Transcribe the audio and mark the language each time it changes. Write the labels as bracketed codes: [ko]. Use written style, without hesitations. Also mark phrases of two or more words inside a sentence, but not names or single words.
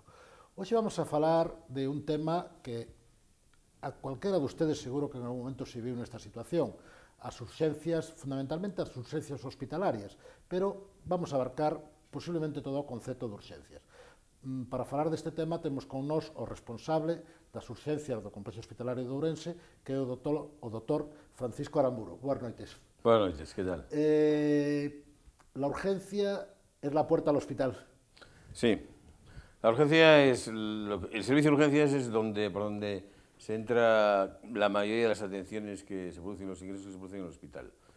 [gl] Hoxe vamos a falar de un tema que a cualquera de ustedes seguro que en algún momento se viu nesta situación, as urxencias, fundamentalmente as urxencias hospitalarias, pero vamos a abarcar posiblemente todo o concepto de urxencias. Para falar deste tema temos con nós o responsable das urxencias do Complexo Hospitalario de Ourense, que é o doutor Francisco Aramburo. Boas noites. [es] Buenas noches, ¿qué tal? La urgencia es la puerta al hospital. Sí, la urgencia es, el servicio de urgencias es por donde se entra la mayoría de las atenciones que se producen, los ingresos que se producen en el hospital.